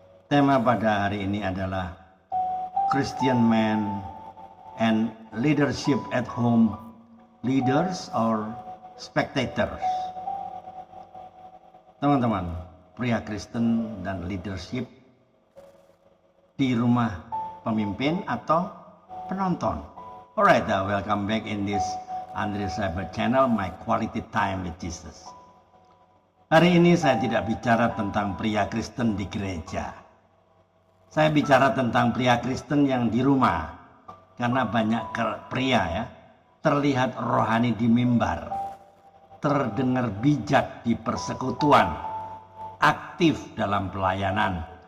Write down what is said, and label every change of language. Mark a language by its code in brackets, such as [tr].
[id] Tema pada hari ini adalah [en] Christian man and leadership at home. Leaders or spectators? [id] Teman-teman, pria Kristen dan leadership di rumah pemimpin atau penonton. [en] Alright, welcome back in this Andre Cyber channel, my quality time with Jesus. [id] Hari ini saya tidak bicara tentang pria Kristen di gereja. Saya bicara tentang pria Kristen yang di rumah. Karena banyak pria ya, terlihat rohani di mimbar, terdengar bijak di persekutuan, aktif dalam pelayanan.